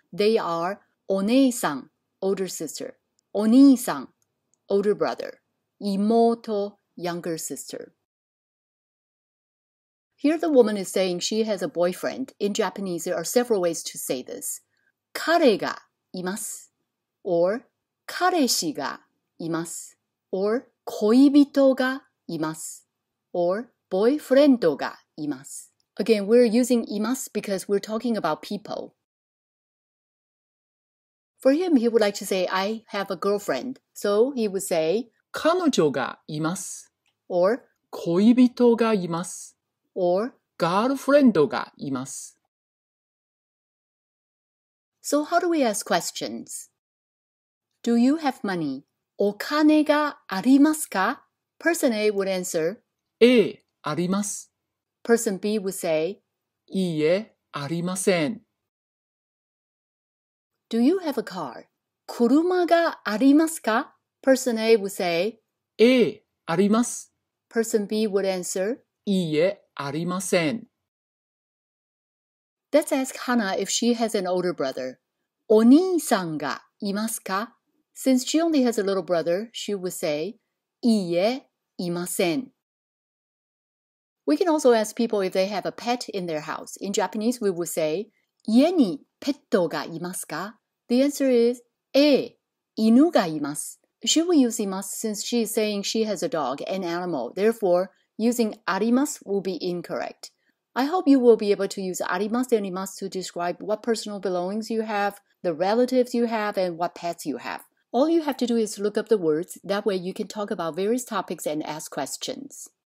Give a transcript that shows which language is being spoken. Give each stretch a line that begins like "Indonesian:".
English: They are お姉さん, older sister, お兄さん, older brother, 妹, younger sister. Here the woman is saying she has a boyfriend. In Japanese, there are several ways to say this.
Japanese: 彼がいます or 彼氏がいます or 恋人がいます or ボーイフレンドがいます.
English: Again, we're using います because we're talking about people. For him, he would like to say, I have a girlfriend. So he would say,
Japanese: 彼女がいます.
English: or
Japanese: 恋人がいます.
English: or
Japanese: ガールフレンドがいます.
English: So how do we ask questions? Do you have money?
Japanese: お金がありますか?
English: Person A would answer,
Japanese: ええ、あります.
English: Person B would say,
Japanese: いいえ、ありません.
English: Do you have a car?
Japanese: 車がありますか?
English: Person A would say,
Japanese: ええ、あります.
English: Person B would answer,
Japanese: いいえ、ありません.
English: Let's ask Hana if she has an older brother.
Japanese: お兄さんがいますか?
English: Since she only has a little brother, she would say,
Japanese: いいえ、いません.
English: We can also ask people if they have a pet in their house. In Japanese, we would say,
Japanese: 家にペットがいますか?
English: The answer is,
Japanese: ええ、犬がいます.
English: She will use います since she is saying she has a dog, an animal. Therefore, using あります will be incorrect. I hope you will be able to use あります and います to describe what personal belongings you have, the relatives you have, and what pets you have. All you have to do is look up the words. That way you can talk about various topics and ask questions.